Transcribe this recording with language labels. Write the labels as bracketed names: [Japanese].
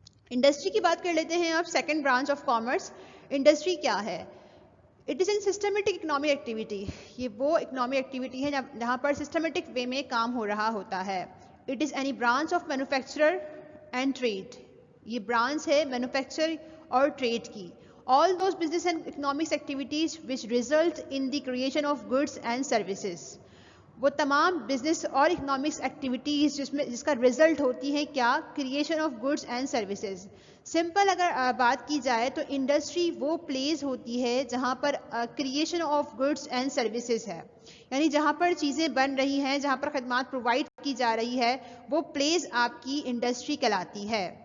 [Urdu] Industry کی بات کر لیتے ہیں اب, second branch of commerce. Industry کیا ہے؟ [English] It is an systematic economic activity. [Urdu] یہ وہ اکنامک ایکٹیویٹی ہے جہاں پر سسٹمیٹک وے میں کام ہو رہا ہوتا ہے. [English] It is any branch of manufacturer and trade. [Urdu] یہ برانچ ہے مینوفیکچر اور ٹریڈ کی. [English] All those business and economics activities which result in the creation of goods and services. [Urdu] وہ تمام بزنس اور اکنامکس ایکٹیویٹیز جس کا رزلٹ ہوتی ہے کیا, creation of goods and services. Simple اگر بات کی جائے تو انڈسٹری وہ پلیس ہوتی ہے جہاں پر creation of goods and services ہے, یعنی جہاں پر چیزیں بن رہی ہیں, جہاں پر خدمات پرووائڈ کی جا رہی ہے, وہ پلیس آپ کی انڈسٹری کہلاتی ہے.